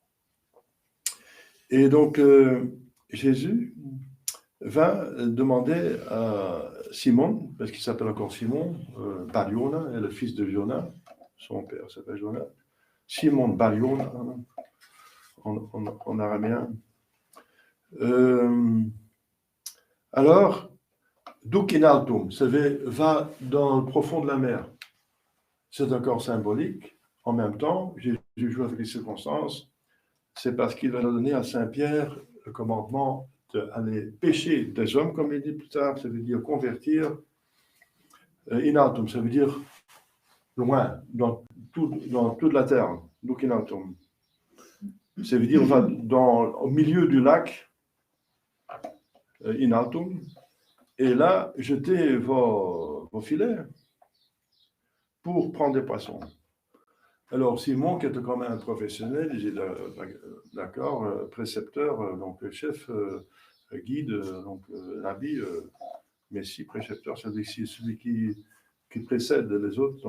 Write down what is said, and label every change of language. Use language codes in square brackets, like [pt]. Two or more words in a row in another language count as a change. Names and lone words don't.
[fr] Et donc, Jésus va demander à Simon, parce qu'il s'appelle encore Simon, Bar-Yona, est le fils de Jonas, son père s'appelle Jonas, Simon Bar-Yona, en araméen. Alors, [la] Duc in altum, [fr] ça va dans le profond de la mer. C'est encore symbolique. En même temps, Jésus joue avec les circonstances. C'est parce qu'il va donner à Saint-Pierre le commandement d'aller pêcher des hommes, comme il dit plus tard, ça veut dire convertir. [la] In altum, [fr] ça veut dire loin, dans toute la terre. [la] Duc in altum. [fr] Ça veut dire au milieu du lac, [la] in altum, [fr] et là, jetez vos filets pour prendre des poissons. Alors, Simon, qui était quand même un professionnel, il dit d'accord, précepteur, donc chef, guide, donc rabbi, messie, précepteur, c'est-à-dire celui qui précède les autres.